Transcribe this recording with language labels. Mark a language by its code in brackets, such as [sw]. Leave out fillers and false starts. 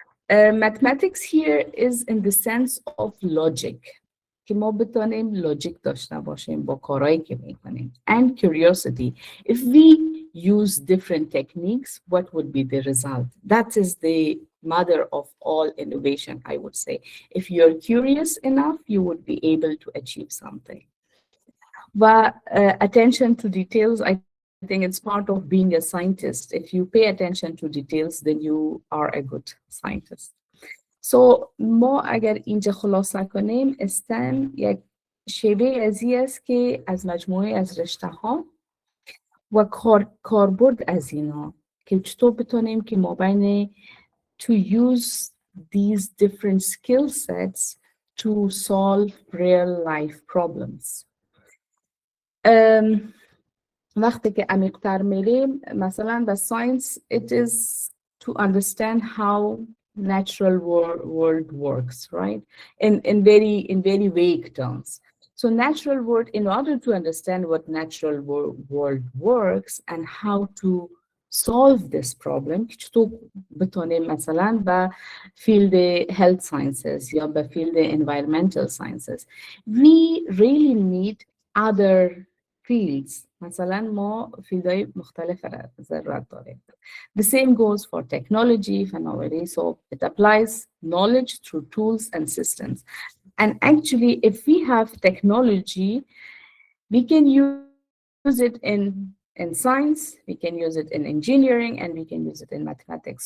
[en] Mathematics here is in the sense of logic. [fa] که ما بتانیم لوجیک داشته باشیم با کارهایی که میکنیم. [en] And curiosity. If we use different techniques, what would be the result? That is the mother of all innovation, I would say. If you're curious enough, you would be able to achieve something. But attention to details, I think it's part of being a scientist. If you pay attention to details, then you are a good scientist. So [fa] ما اگر اینجا خلاصه کنیم استم یک شیوه ازی است که از مجموعه از رشته ها و کاربرد از اینا که چطور بتونیم که ما بین [en] to use these different skill sets to solve real life problems. [fa] وقتی که عمیق‌تر میریم مثلا [en] the science it is to understand how natural world works, right? In very vague terms. So natural world, in order to understand what natural world works and how to solve this problem, [fa] چطور بتونیم مثلا با [en] field health sciences [fa] یا با [en] field environmental sciences, we really need other fields. [fa] مثلا ما فیلدهای مختلف ضرورت داریم. [en] The same goes for technology, فناوری. So it applies knowledge through tools and systems. And actually, if we have technology, we can use it in science, we can use it in engineering, and we can use it in mathematics.